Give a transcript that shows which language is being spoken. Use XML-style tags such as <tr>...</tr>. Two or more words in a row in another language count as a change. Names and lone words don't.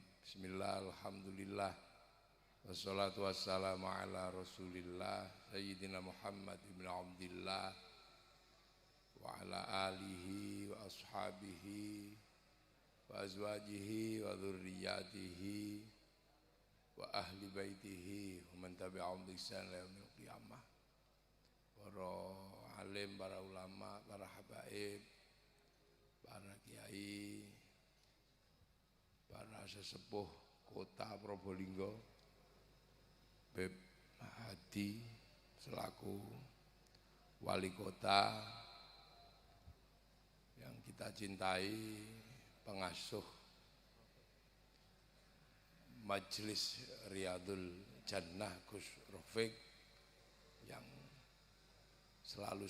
<ar>بسم الله الرحمن الرحيم. والصلاة والسلام على رسول الله سيدنا محمد بن عبد الله وعلى آله وأصحابه وأزواجه وذرياته وأهل بيته ومن تبعهم بإحسان إلى يوم القيامة.</ar> <id>Para alim, para ulama, para habaib, para kiai, para sesepuh kota Probolinggo, Beb Hadi selaku wali kota yang kita cintai, pengasuh Majelis Riyadul Jannah Gus Rafiq yang selalu</id>